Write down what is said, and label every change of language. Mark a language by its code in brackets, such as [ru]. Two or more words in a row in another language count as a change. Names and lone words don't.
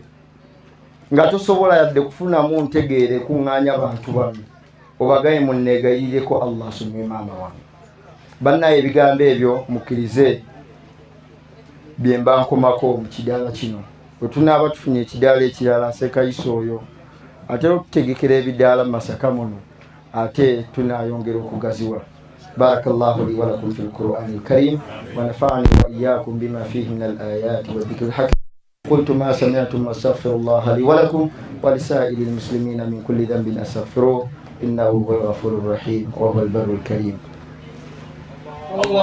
[lg] Nga tosobola yadde kufunamu ntegeere kuŋŋaanya bantu bano, obagaye munneegayirireko Allah asomye maama wange. bannaye ebigambo ebyo mukkirize bye mba nkomako mu kidaala kino. Bwe tunaaba tufunye ekidaala ekirala Sekayisa oyo ate okutegekera ebidaala mu Masaka muno ate tunayongera okugaziwa. [ar] بارك الله لي ولكم في القرآن الكريم ونفعني وإياكم بما فيه من الآيات والذكر الحكيم. قلت ما سمعتم واستغفر الله لي ولكم ولسائر المسلمين من كل ذنب استغفروه إنه هو الغفور الرحيم وهو البر الكريم.